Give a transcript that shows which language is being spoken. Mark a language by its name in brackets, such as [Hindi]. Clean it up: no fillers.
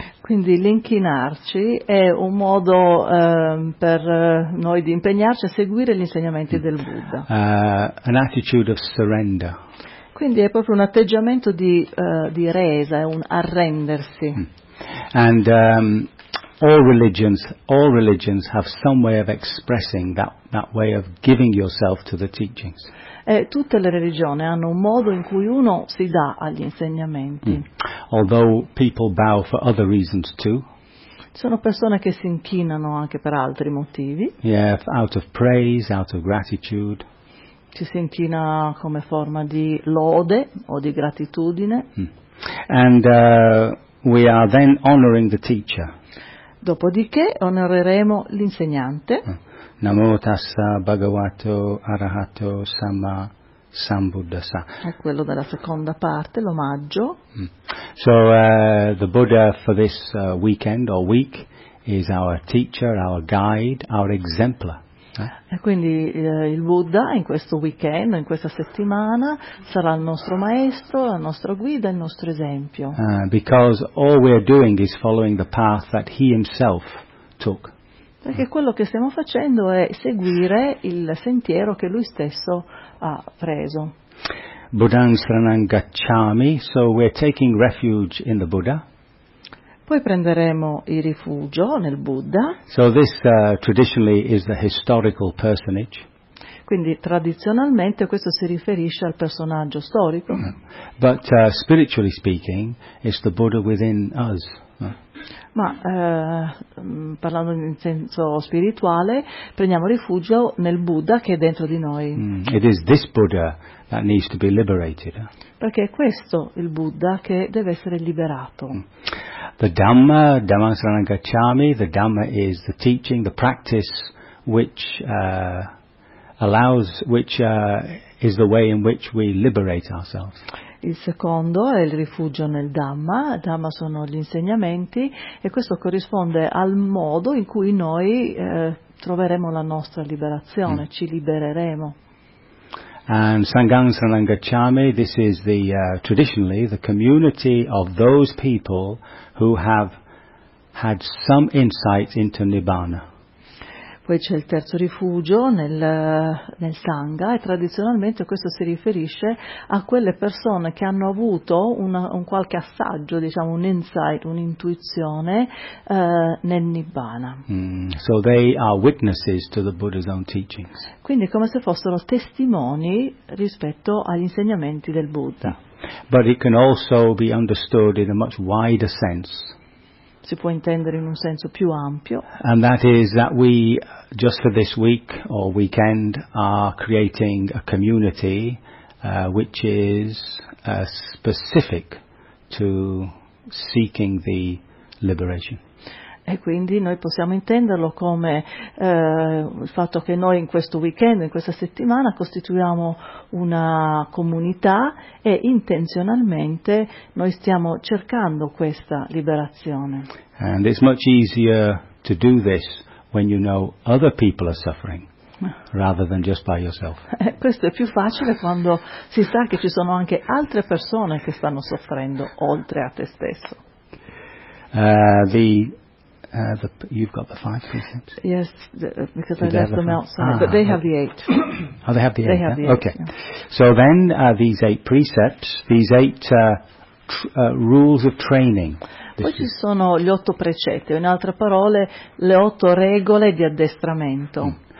[Italian] Quindi l'inchinarci è un modo per noi di impegnarci a seguire gli insegnamenti del Buddha. [English] An attitude of surrender. [Italian] Quindi è proprio un atteggiamento di resa, è un arrendersi. [English] And All religions have some way of expressing that way of giving yourself to the teachings. [Italian] Tutte le religioni hanno un modo in cui uno si dà agli insegnamenti. [English] Although people bow for other reasons too. [Italian] Sono persone che si inchinano anche per altri motivi. [English] Yeah, out of praise, out of gratitude. [Italian] Ci si inchina come forma di lode o di gratitudine. [English] And we are then honoring the teacher. [Italian] Dopodiché onoreremo l'insegnante. [Pali] Namo tassa bhagavato arahato samma sambuddhassa. [Italian] È quello della seconda parte, l'omaggio. [English] So the Buddha for this weekend or week is our teacher, our guide, our exemplar. [Italian] E quindi il Buddha in questo weekend, in questa settimana, sarà il nostro maestro, la nostra guida, il nostro esempio. [English] Because all we are doing is following the path that he himself took. [Italian] Perché quello che stiamo facendo è seguire il sentiero che lui stesso ha preso. [Pali] Buddhang saranam gacchami, [English] so we're taking refuge in the Buddha. [Italian] Poi prenderemo il rifugio nel Buddha. [English] So this traditionally is the historical personage. [Italian] Quindi tradizionalmente questo si riferisce al personaggio storico. [English] But spiritually speaking, it's the Buddha within us. [Italian] Ma parlando in senso spirituale, prendiamo rifugio nel Buddha che è dentro di noi. [English] It is this Buddha that needs to be liberated. [Italian] Perché è questo il Buddha che deve essere liberato. [English] The Dhamma, [Pali] Dhammang Saranang Gacchami, [English] the Dhamma is the teaching, the practice which allows, which is the way in which we liberate ourselves. [Italian] Il secondo è il rifugio nel Dhamma, Dhamma sono gli insegnamenti, e questo corrisponde al modo in cui noi troveremo la nostra liberazione, ci libereremo. [English] And [Pali] Sangham Saranang Gacchami, [English] this is the traditionally the community of those people who have had some insight into Nibbana. [Italian] Poi c'è il terzo rifugio nel Sangha, e tradizionalmente questo si riferisce a quelle persone che hanno avuto un qualche assaggio, diciamo un insight, un'intuizione nel Nibbana. [English] So they are witnesses to the Buddha's own teachings. [Italian] Quindi come se fossero testimoni rispetto agli insegnamenti del Buddha. [English] But it can also be understood in a much wider sense. [Italian] Si può intendere in un senso più ampio. [English] And that is that we, just for this week or weekend, are creating a community which is specific to seeking the liberation. [Italian] E quindi noi possiamo intenderlo come il fatto che noi in questo weekend, in questa settimana, costituiamo una comunità e intenzionalmente noi stiamo cercando questa liberazione. [English] And it's much easier to do this when you know other people are suffering rather than just by yourself. [Italian] Questo è più facile quando si sa che ci sono anche altre persone che stanno soffrendo oltre a te stesso. [English] You've got the five precepts. Yes, because I left them outside, but they have the eight. Oh, they have the eight. They have the eight. Okay. Yeah. So then, these eight precepts, these eight rules of training. [Italian] Poi ci sono gli otto precetti, in altre parole, le otto regole di addestramento.